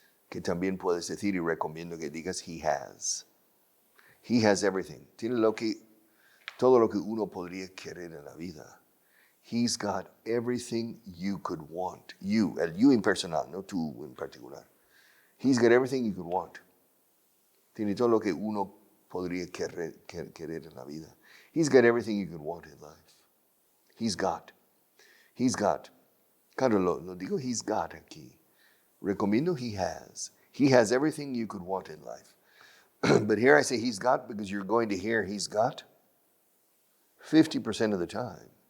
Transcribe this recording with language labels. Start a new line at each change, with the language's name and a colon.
Spanish: Que también puedes decir y recomiendo que digas
English: he has. He has everything.
Spanish: Tiene todo lo que uno podría querer en la vida.
English: He's got everything you could want. You,
Spanish: el you en personal, no tú en particular.
English: He's got everything you could want.
Spanish: Tiene todo lo que uno podría querer en la vida.
English: He's got everything you could want in life. He's got.
Spanish: Claro, lo digo
English: he's got
Spanish: aquí. Recomiendo
English: he has. He has everything you could want in life. But here I say he's got because you're going to hear he's got 50% of the time.